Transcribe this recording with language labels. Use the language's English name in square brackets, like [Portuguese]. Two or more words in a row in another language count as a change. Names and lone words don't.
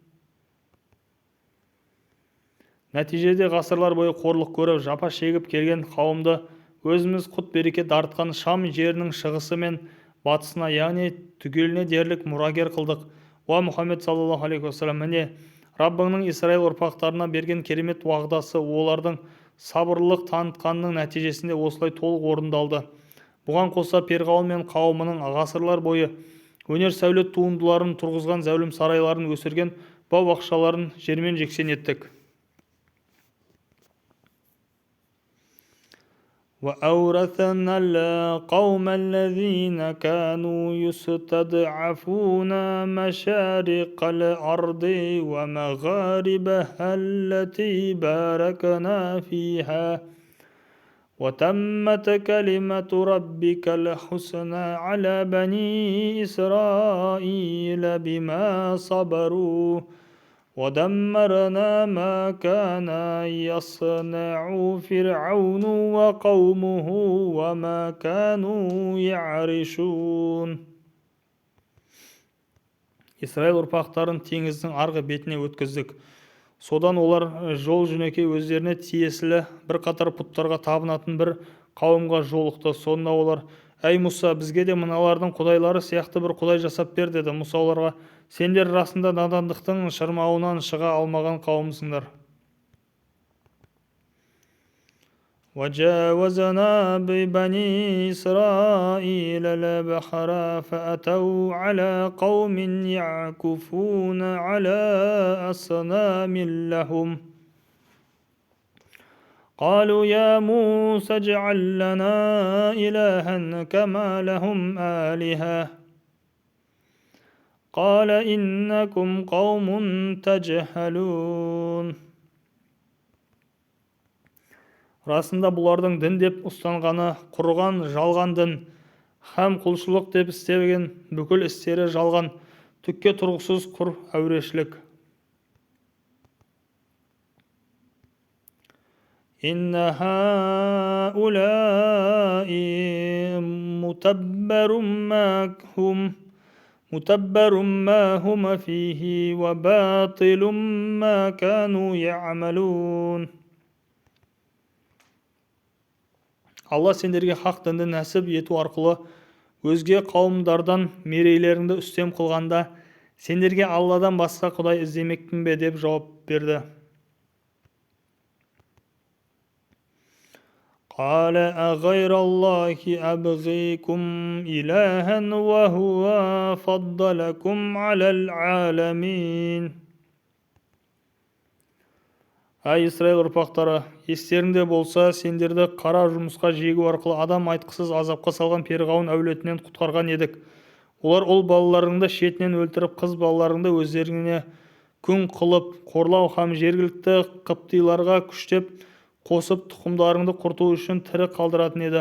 [Kazakh] Нәтижеде ғасырлар бойы қорлық көріп, жапа шегіп келген қауымды өзіміз құт-береке дарытқан Шам жерінің шығысы мен батысына, яғни түгеліне дерлік мұрагер қылдық. Уа Мұхаммед [Arabic] صلى الله عليه وسلم, [Kazakh] міне Раббыңның Исраил ұрпақтарына берген керемет уағдасы олардың сабырлылық танытқанның нәтижесінде осылай толық орындалды. Бұған қоса Перғауын мен қауымының ғасырлар бойы өнер сәулет туындыларын тұрғызған зәулім сарайларын өсірген бау-бақшаларын жермен-жексен еттік. [Arabic] وأورثنا القوم الذين كانوا يستضعفون مشارق الأرض ومغاربها التي باركنا فيها وتمت كلمة ربك الحسنى على بني إسرائيل بما صبروا ودمرنا ما كان يصنع فرعون وقومه وما كانوا يعرشون. [Kazakh] Исраил ұрпақтарын теңіздің арғы бетіне өткіздік. Содан олар жол жөнекей өздеріне тиесілі бір қатар пұттарға табынатын бір қауымға жолықты. Сонда олар: «Әй Мұса, бізге де мыналардың құдайлары сияқты бір құдай жасап бер», деді. Мұса оларға: «Сендер расында надандықтың шырмауынан шыға алмаған қауымсыңдар». [Arabic] وَجَاوَزْنَا بِبَنِي إِسْرَائِيلَ الْبَحْرَ فَأَتَوْا عَلَى قَوْمٍ يَعْكُفُونَ عَلَى أَصْنَامٍ لَهُمْ قالوا يا موسى اجعل لنا إلها كما لهم آلهة قال إنكم قوم تجهلون. [Kazakh] Расында бұлардың дін деп ұстанғаны құрған жалған дін, һәм құлшылық деп істеген бүкіл істері жалған, түкке тұрғысыз құр әурешілік. [Arabic] إن هؤلاء متبر ما هم فيه وباطل ما كانوا يعملون. [Kazakh] Алла сендерге хақ дінді нәсіп ету арқылы өзге қауымдардан мерейлеріңді үстем қылғанда, сендерге Алладан басқа құдай іздемекпін бе деп жауап берді. [Arabic] قال أغير الله أبغيكم إلها وهو فضلكم على العالمين. [Kazakh] Әй Исраил ұрпақтары, естеріңде болса, сендерді қара жұмысқа жегу арқылы адам айтқысыз азапқа салған Перғауын әулетінен құтқарған едік. Олар ұл балаларыңды шетінен өлтіріп, қыз балаларыңды өздеріне күң қылып, қорлау һәм жергілікті қыптиларға күштеп қосып тұқымдарыңды құрту үшін тірі қалдыратын еді.